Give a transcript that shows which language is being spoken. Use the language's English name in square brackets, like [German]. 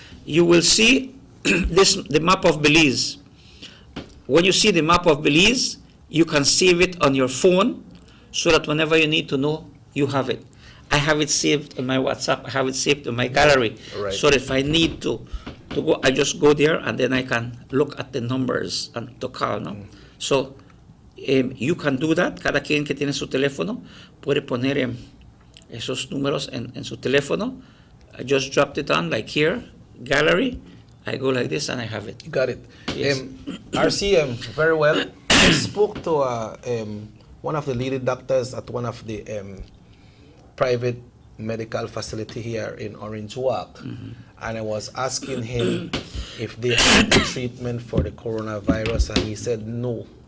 [English] You will see the map of Belize. When you see the map of Belize, you can save it on your phone so that whenever you need to know, you have it. I have it saved on my WhatsApp. I have it saved in my gallery. Right. So that if I need to go, I just go there and then I can look at the numbers and to call. No? So you can do that. [Spanish] Cada quien que tiene su teléfono puede poner esos números en su teléfono. [English] I just dropped it on, like here, gallery. I go like this and I have it. You got it. Yes. RC, very well. I spoke to one of the leading doctors at one of the private medical facility here in Orange Walk, and I was asking him if they had the treatment for the coronavirus, and he said no.